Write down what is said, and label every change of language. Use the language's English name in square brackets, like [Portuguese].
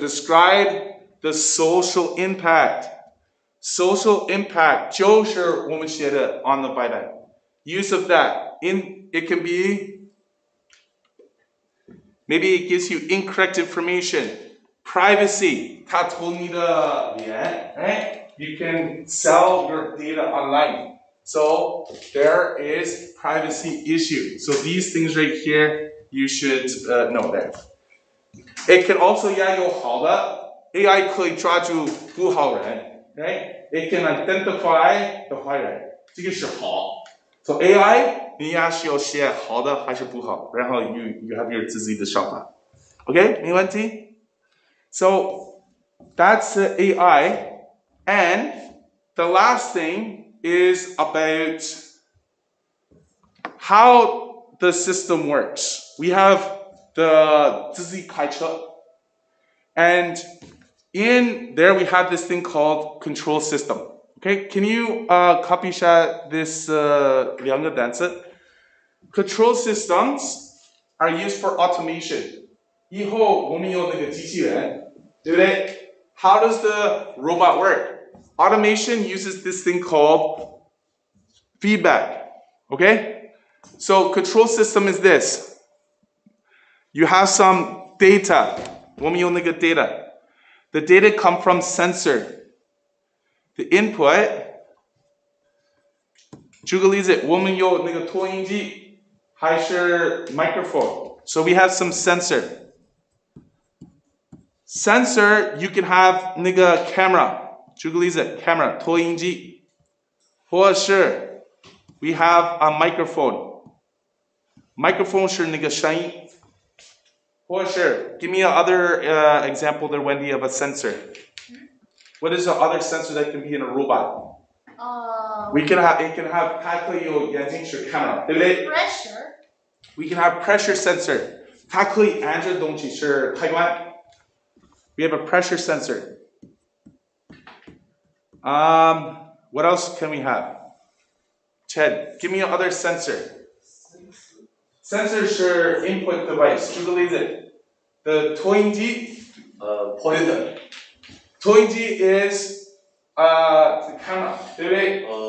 [English] Describe the social impact. Social impact [Chinese] 就是我们写的 [English] on the byte. Use of that. It can be maybe it gives you incorrect information. Privacy. [Chinese] 它偷你的脸 right? [English] You can sell your data online. So there is privacy issue. So these things right here, you should know that. It can also [Chinese] 也有好的 AI 可以抓住不好人 right? [English] It can identify the 坏人， [Chinese] 这个是好。 So AI 你也需要写好的还是不好，然后 [English] you have your [Chinese] 自己的想法。 OK， 没问题。 [English] So that's AI, and the last thing is about how the system works. We have the [Chinese] 自己开车 [English] and in there we have this thing called control system. Okay, can you copy 一下 this 两个单词 Control systems are used for automation. [Chinese] 以后我们有那个机器人，对不对？ [English] How does the robot work? Automation uses this thing called feedback. Okay? So control system is this. You have some data. [Chinese] 我们有那个 [English] data. The data come from sensor. The input. [Chinese] 举个例子，我们有那个投影机，还是 microphone. [English] So we have some sensor. Sensor, you can have 那个 camera. [Chinese] 举个例子 camera 投影机，或者是 [English] we have a microphone. [Chinese] Microphone 是那个声音。 [English] For sure. Give me another example there, Wendy, of a sensor. What is the other sensor that can be in a robot? It can have [Chinese] 它可以有眼睛是 camera, 对不对? [English] Pressure. We can have pressure sensor. [Chinese] 它可以按着东西是开关. [English] We have a pressure sensor. What else can we have? Chad, give me another sensor. Sensor 是 input device. [Chinese] 举个例子 The 投影机 pointer. [English] 投影机 is the camera, 对不对?